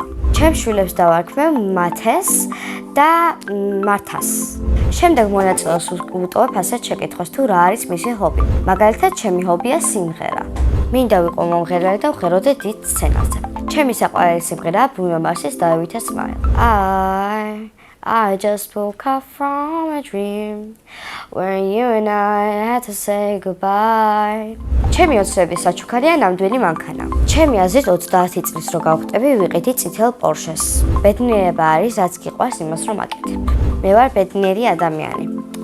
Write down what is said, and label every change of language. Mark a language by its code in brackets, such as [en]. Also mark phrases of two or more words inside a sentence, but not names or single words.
[ka] ჩემ შვილებს დავარქმევ მათეს და მართას. შემდეგ მონაწილეს ვუტოვებ ასეთ შეკითხვას, თუ რა არის მისი ჰობი. მაგალითად, ჩემი ჰობია სიმღერა. მინდა ვიყო მომღერალი და ვღეროდე დიდ სცენაზე. ჩემი საყვარელი სიმღერაა ბრუნო მარსის დაევითა smile. [en] I just woke up from a dream where you and I had to say goodbye. [ka] ჩემი ოცნების საჩუქარია ნამდვილი მანქანა. ჩემი აზრით 30 წლის რო გავხტები, ვიყიდი წითელ პორშეს. ბედნიერება არის, რაც გიყვარს იმას რომ აკეთებ. მე ვარ ბედნიერი ადამიანი.